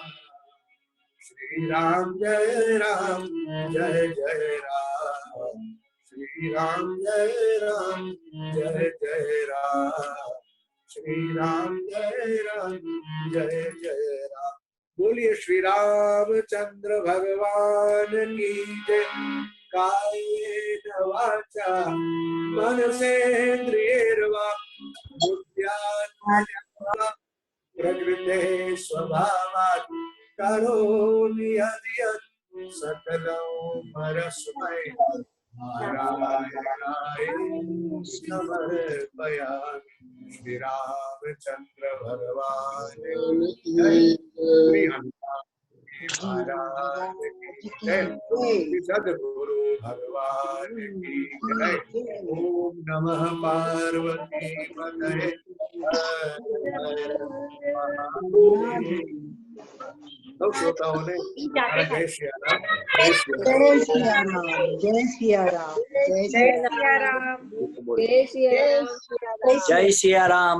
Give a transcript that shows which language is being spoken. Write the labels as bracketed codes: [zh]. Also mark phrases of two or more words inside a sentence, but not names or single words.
[hi] श्री राम जय राम, जय जय राम. श्री राम जय राम, जय जय राम. श्री राम जय राम, जय जय राम. બોલીએ श्री रामचंद्र भगवान की जय. [sa] कायेन वाचा मनसेन्द्रियैर्वा बुद्ध्यात्मना प्रकृते स्वभावात् करोमि यद्यत् सकलं परस्मै नारायणाय समर्पयामि. [hi] श्री रामचंद्र भगवान की जय. श्री हनुमान महाराज की जय. सद्गुरु भगवान की जय. ओम नमः पार्वती पतये. सब श्रोताओं ने जय श्री राम, जय श्री राम, जय श्री राम, जय श्री राम, जय श्री राम, जय श्री राम,